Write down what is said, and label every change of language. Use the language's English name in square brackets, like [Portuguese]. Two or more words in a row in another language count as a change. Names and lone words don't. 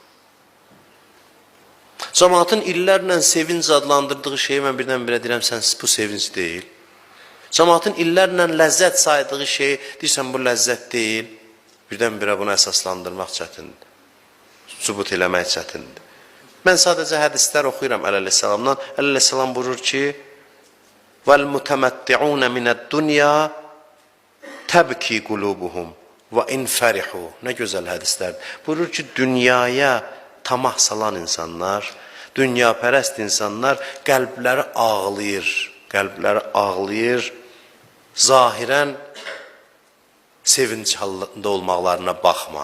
[Azerbaijani] Cəmaatın illərlə sevinc adlandırdığı şeyi mən birdən-birə deyirəm, sən bu sevinc deyil. Cəmaatın illərlə ləzzət saydığı şeyi deyirsən, bu ləzzət deyil. Birdən-birə bunu əsaslandırmaq çətindir. Sübut eləmək çətindir. Mən sadəcə hədislər oxuyuram əleyhissalamdan. Əleyhissalam buyurur ki, [Arabic] وَالْمُتَمَتِّعُونَ مِنَ الدُّنْيَا تَبْكِي قُلُوبُهُمْ وَاِنْ فَرِحُوا. [Azerbaijani] Nə gözəl hədislərdir. Buyurur ki, dünyaya tamah salan insanlar, dünyapərəst insanlar qəlbləri ağlayır, zahirən sevinç halında olmaqlarına baxma.